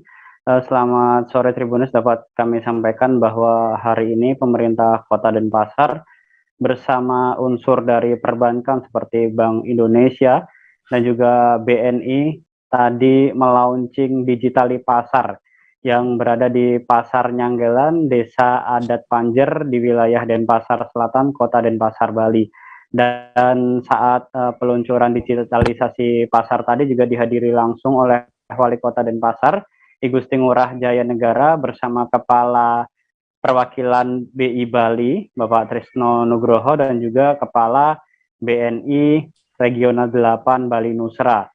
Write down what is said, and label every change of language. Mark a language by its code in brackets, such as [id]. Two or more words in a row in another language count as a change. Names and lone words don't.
[id] Selamat sore Tribuners, dapat kami sampaikan bahwa hari ini pemerintah Kota Denpasar bersama unsur dari perbankan seperti Bank Indonesia dan juga BNI tadi melaunching Digitali Pasar yang berada di Pasar Nyanggelan, Desa Adat Panjer di wilayah Denpasar Selatan, Kota Denpasar, Bali. Dan saat peluncuran digitalisasi pasar tadi juga dihadiri langsung oleh Wali Kota Denpasar, I Gusti Ngurah Jaya Negara bersama Kepala Perwakilan BI Bali, Bapak Trisno Nugroho, dan juga Kepala BNI Regional 8 Bali Nusra.